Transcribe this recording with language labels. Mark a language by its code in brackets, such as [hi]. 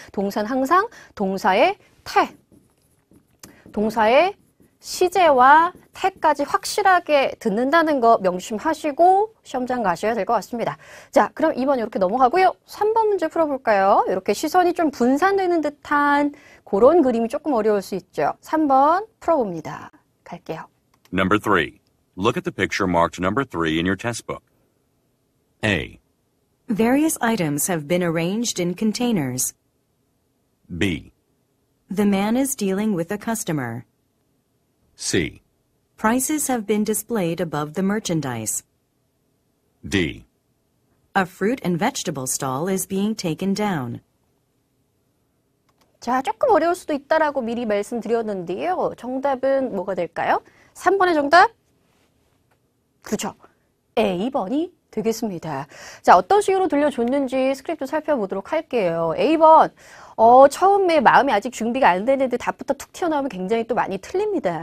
[ko] 동사는 항상 동사의 태, 동사의 시제와 태까지 확실하게 듣는다는 거 명심하시고 시험장 가셔야 될 것 같습니다. 자, 그럼 2번 이렇게 넘어가고요. 3번 문제 풀어볼까요? 이렇게 시선이 좀 분산되는 듯한 그런 그림이 조금 어려울 수 있죠. 3번 풀어봅니다. 갈게요. [en] Number 3. Look at the picture marked number 3 in your test book. A, Various items have been arranged in containers. B, The man is dealing with a customer. C, Prices have been displayed above the merchandise. D. A fruit and vegetable stall is being taken down. [ko] 자, 조금 어려울 수도 있다라고 미리 말씀드렸는데요. 정답은 뭐가 될까요? 3번의 정답? 그렇죠. A번이 되겠습니다. 자, 어떤 식으로 들려줬는지 스크립트 살펴보도록 할게요. A번, 처음에 마음이 아직 준비가 안 되는데 답부터 툭 튀어나오면 굉장히 또 많이 틀립니다.